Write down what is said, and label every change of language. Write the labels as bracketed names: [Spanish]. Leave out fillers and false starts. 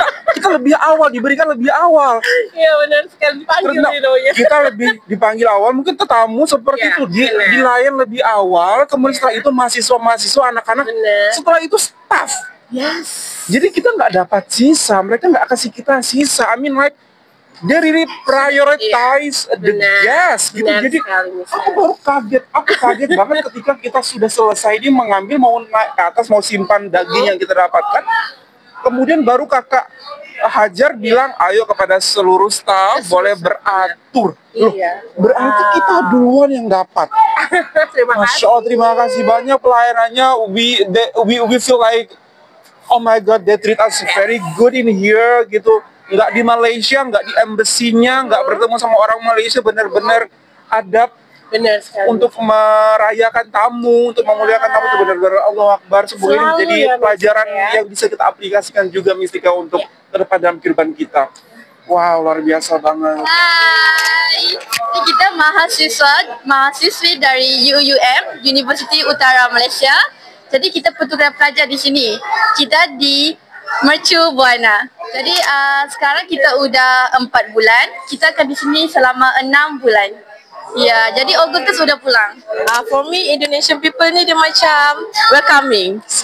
[Indonesian] Kita lebih awal, diberikan lebih awal. Iya benar sekali, dipanggil ya. Kita lebih dipanggil awal, mungkin tetamu seperti itu dilayan lebih awal, kemudian setelah itu mahasiswa, anak-anak, setelah itu staff. [English] Yes. [Indonesian] Jadi kita nggak dapat sisa, mereka nggak kasih kita sisa. [English] I mean like they really prioritize the guest gitu. [Indonesian] Jadi aku kaget banget ketika kita sudah selesai ini mengambil, mau naik ke atas, mau simpan daging yang kita dapatkan. Kemudian baru kakak Hajar bilang, ayo kepada seluruh staf boleh beratur. Loh, berarti kita duluan yang dapat. Masya Allah, terima kasih banyak pelayanannya. [English] We feel like, oh my God, they treat us very good in here gitu. [Indonesian] Nggak di Malaysia, nggak di embassy-nya, nggak bertemu sama orang Malaysia, benar-benar adab. Benar sekali. Untuk merayakan tamu, untuk memuliakan tamu itu benar-benar Allah Akbar. Semoga ini menjadi pelajaran yang bisa kita aplikasikan juga, Mistika, untuk ke depan dalam kehidupan kita. Wow, luar biasa banget. Hai, kita mahasiswi dari UUM, Universiti Utara Malaysia. Jadi kita pertukaran pelajar di sini. Kita di Mercu Buana. Jadi sekarang kita udah 4 bulan. Kita akan di sini selama 6 bulan. Ya, jadi Augustus sudah pulang. [English] For me, Indonesian people [Malay] ni dia macam [English] welcoming.